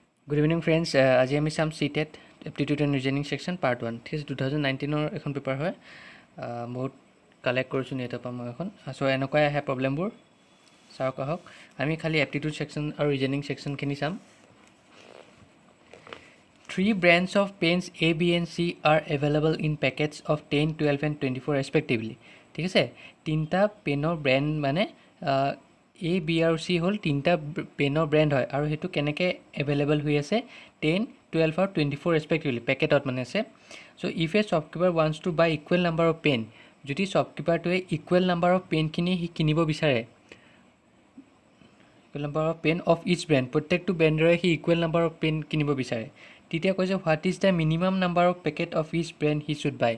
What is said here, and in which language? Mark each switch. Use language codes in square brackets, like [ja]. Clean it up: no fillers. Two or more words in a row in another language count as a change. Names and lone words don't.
[en] Good evening friends. [as] আজি আমি চাম CTET [en] Aptitude and Reasoning section part 1. [as] ঠিক আছে 2019 এখন পেপাৰ হয়। বহুত কালেক্ট কৰিছোঁ নেটৰ পৰা মই এখন। সো এনেকুৱাই আহে প্ৰব্লেমবোৰ। চাওক আহক আমি খালি [en] Aptitude section [as] আৰু [en] Reasoning sectionখিনি [as] চাম। [en] 3 brands of pens A, B and C are available in packets of 10, 12 and 24 respectively. [as] ঠিক আছে তিনটা পেনৰ ব্ৰেণ্ড মানে A, B আৰু C হ'ল তিনটা পেনৰ ব্ৰেণ্ড হয় আৰু হেতু কেনেকৈ এভেইলেবল হৈ আছে 10, 12 আৰু 24 ৰেসপেক্টিভলি পেকেটত মানে আছে। [en] so if a shopkeeper wants to buy equal number of pen, [as] যদি শ্বপকিপাৰটোৱে [en] ইকুৱেল নাম্বাৰ অফ পেনখিনি [as] সি কিনিব বিচাৰে, [en] equal number of pen of each brand, [as] প্ৰত্যেকটো ব্ৰেণ্ডৰে সি [en] equal number of pen [as] কিনিব বিচাৰে, তেতিয়া কৈছে [en] what is the minimum number of packet of each brand he should buy.